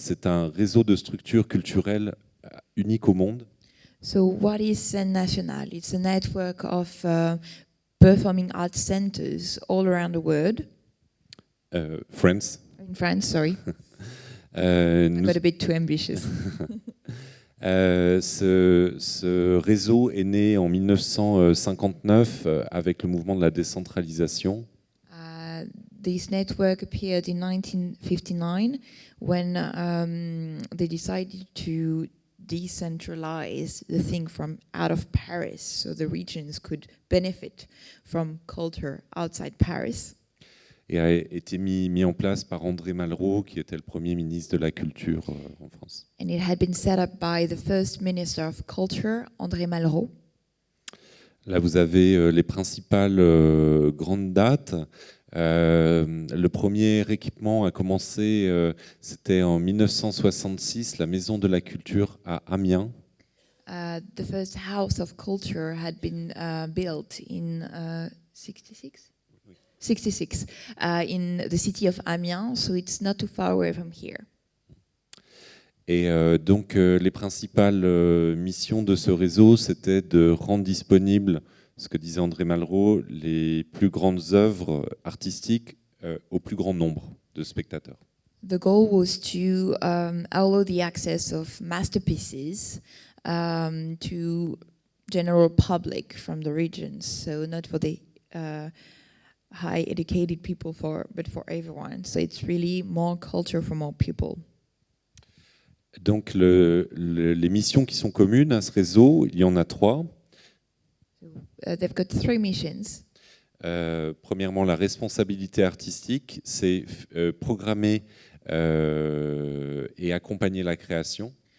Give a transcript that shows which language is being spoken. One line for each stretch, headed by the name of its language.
French: C'est un réseau de structures culturelles unique au monde.
English: So what is Scène Nationale? It's a network of performing arts centers all around the world. France. In France, sorry. I got a bit too ambitious.
French: Ce réseau est né en 1959 avec le mouvement de la décentralisation.
English: This network appeared in 1959 when they decided to decentralize the thing from out of Paris, so the regions could benefit from culture outside Paris.
French: et a été mis en place par André Malraux, qui était le premier ministre de la Culture en France.
English: And it had been set up by the first Minister of Culture, André Malraux.
French: Là, vous avez les principales grandes dates. Le premier équipement a commencé, c'était en 1966, la Maison de la Culture à Amiens.
English: The first House of Culture had been built in 66? 66, in the city of Amiens, so it's not too far away from here.
French: Et donc, les principales missions de ce réseau, c'était de rendre disponibles, ce que disait André Malraux, les plus grandes œuvres artistiques au plus grand nombre de spectateurs.
English: The goal was to allow the access of masterpieces to general public from the regions, so not for the high educated people, but for everyone. So it's really more culture for more people.
French: Donc, les missions qui sont communes à ce réseau, il y en a 3.
English: They've got 3 missions.
French: Premièrement, la responsabilité artistique, c'est programmer et accompagner la création.